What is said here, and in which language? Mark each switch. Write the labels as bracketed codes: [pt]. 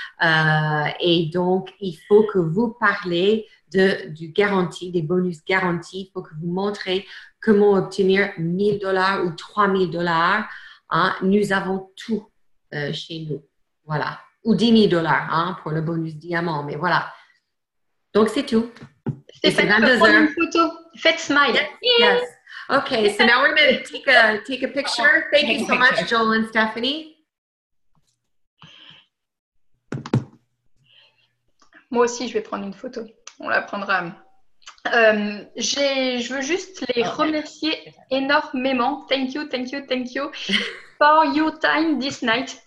[fr] Et donc, il faut que vous parlez du garantie, des bonus garantis. Il faut que vous montrez comment obtenir $1,000 ou $3,000. Hein. Nous avons tout chez nous. Voilà. Ou $10,000 hein, pour le bonus diamant. Mais voilà. Donc, c'est tout. Stéphanie, on va prendre une photo. Faites smile. [en] Yes. Okay, so now we're going to take a picture. Thank you so much, Joel and Stephanie. [fr] Moi aussi, je vais prendre une photo. On la prendra. Je veux juste les remercier énormément. [en] Thank you for your time this night.